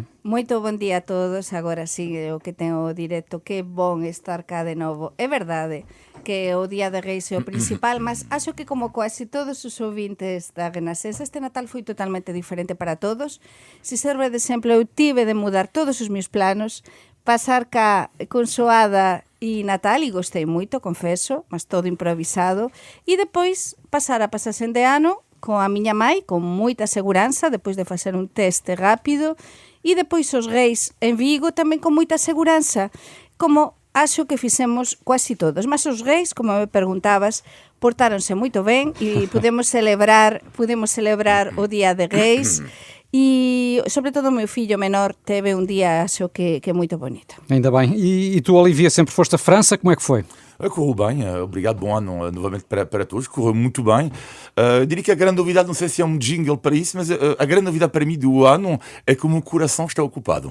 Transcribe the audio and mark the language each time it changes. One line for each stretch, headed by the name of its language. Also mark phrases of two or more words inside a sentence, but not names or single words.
Portuguese: Muito bom dia a todos, agora sim, eu que tenho o directo, que bom estar cá de novo. É verdade que o Día de Reis é o principal, mas acho que como quase todos os ouvintes da Renascença, este Natal foi totalmente diferente para todos. Se serve de exemplo, eu tive de mudar todos os meus planos,
Galician: pasar cá con Xoada e Natal, e gostei moito, confeso, mas todo improvisado, e depois pasar a pasaxen de ano con a miña mãe, con moita seguranza, depois de facer un teste rápido, e depois os reis en Vigo tamén con moita seguranza, como acho que fixemos quasi todos. Mas os reis, como me preguntabas, portáronse moito ben e podemos celebrar o Día de Reis.
Portuguese: E, sobre todo, o meu fillo menor teve um dia, acho que muito bonito. Ainda bem. E tu, Olivia, sempre foste à França, como é que foi? Correu bem, obrigado, bom ano novamente para todos, correu muito bem. Diria que a grande novidade, não sei se é um jingle para isso, mas a grande novidade para mim do ano é que o meu coração está ocupado.